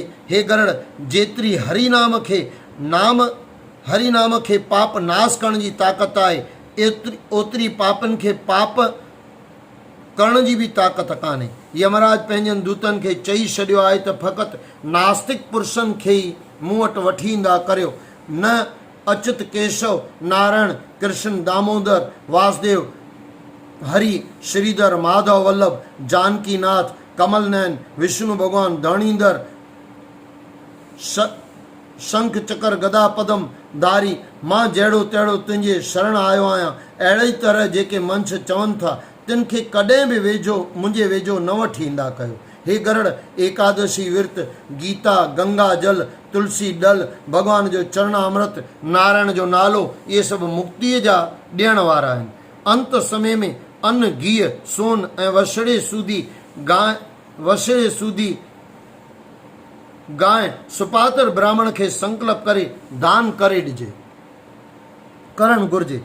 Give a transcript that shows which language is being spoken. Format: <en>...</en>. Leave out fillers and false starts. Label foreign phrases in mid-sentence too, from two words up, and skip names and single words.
<sd>हे गरुड़, जेतिरी हरिनाम खे पाप नाश करण जी ताक़त आहे ओतिरी पापनि खे पाप करण जी बि ताक़त कान्हे। यमराज पंहिंजनि दूतनि खे चई छॾियो आहे त फ़क़ति नास्तिक पुरुषनि खे ई मूं वटि वठी ईंदा करियो, न अच्युत केशव नारायण कृष्ण दामोदर वासुदेव हरि श्रीधर माधव वल्लभ जानकीनाथ कमल नयन विष्णु भगवान धरणीधर शंख चकर गदा पदम धारी मां जहिड़ो तहिड़ो तुंहिंजे शरण आयो आहियां। अहिड़े तरह जेके मंछ चवनि था तिन खे कॾहिं बि वेझो मुंहिंजे वेझो न वठी ईंदा कयो। हे गरुड़, एकादशी विर्त, गीता, गंगा जल, तुलसी डल, भगवान जो चरणामृत, नारायण जो नालो, इहे सभु मुक्तीअ जा ॾियण वारा आहिनि। अंत समय में अन्न, घीअ, सोन ऐं वछड़े सूदी गांइ सुपात्र ब्राह्मण खे संकल्प करे दान करे करणु घुरिजे।</sd>